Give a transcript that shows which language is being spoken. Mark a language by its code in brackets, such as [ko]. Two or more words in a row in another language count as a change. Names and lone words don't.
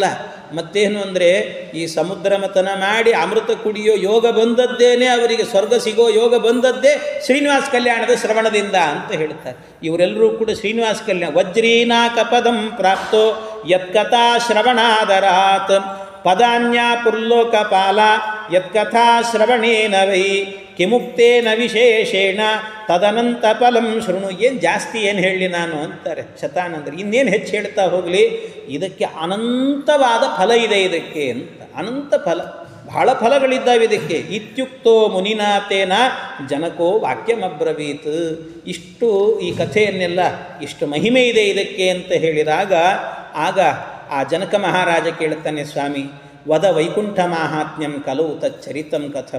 [kn] ಮತ್ತೇನು ಅಂದರೆ ಈ ಸಮುದ್ರ ಮಥನ ಮಾಡಿ ಅಮೃತ ಕುಡಿಯೋ ಯೋಗ ಬಂದದ್ದೇನೆ, ಅವರಿಗೆ ಸ್ವರ್ಗ ಸಿಗೋ ಯೋಗ ಬಂದದ್ದೇ ಶ್ರೀನಿವಾಸ ಕಲ್ಯಾಣದ ಶ್ರವಣದಿಂದ ಅಂತ ಹೇಳ್ತಾರೆ. ಇವರೆಲ್ಲರೂ ಕೂಡ [sa] ಶ್ರೀನಿವಾಸ ಕಲ್ಯಾಣ ವಜ್ರೀನಾಕ ಪದಂ ಪ್ರಾಪ್ತೋ ಯತ್ಕಥಾ ಶ್ರವಣಾದರಾತ್ ಪದಾನ್ಯ ಪುರ್ಲೋಕಪಾಲ ಯತ್ಕಥಾ ಶ್ರವಣೇನ ವೈ ಕಿಮುಕ್ತೇನ ವಿಶೇಷೇಣ ತದನಂತ ಫಲಂ ಶೃಣು. [kn] ಏನು ಜಾಸ್ತಿ ಏನು ಹೇಳಲಿ ನಾನು ಅಂತಾರೆ ಶತಾನಂದರು. ಇನ್ನೇನು ಹೆಚ್ಚು ಹೇಳ್ತಾ ಹೋಗಲಿ, ಇದಕ್ಕೆ ಅನಂತವಾದ ಫಲ ಇದೆ ಇದಕ್ಕೆ ಅಂತ. ಅನಂತ ಫಲ, ಬಹಳ ಫಲಗಳಿದ್ದಾವೆ ಇದಕ್ಕೆ. [sa] ಇತ್ಯುಕ್ತೋ ಮುನಿನಾಥೇನ ಜನಕೋ ವಾಕ್ಯಮಬ್ರವೀತ್. [kn] ಇಷ್ಟು ಈ ಕಥೆಯನ್ನೆಲ್ಲ ಇಷ್ಟು ಮಹಿಮೆ ಇದೆ ಇದಕ್ಕೆ ಅಂತ ಹೇಳಿದಾಗ ಆಗ ಆ ಜನಕ ಮಹಾರಾಜ ಕೇಳುತ್ತಾನೆ, ಸ್ವಾಮಿ [sa] ವದ ವೈಕುಂಠ ಮಾಹಾತ್ಮ್ಯಂ ಕಲವು ತಚ್ಚರಿತಂ ಕಥಂ.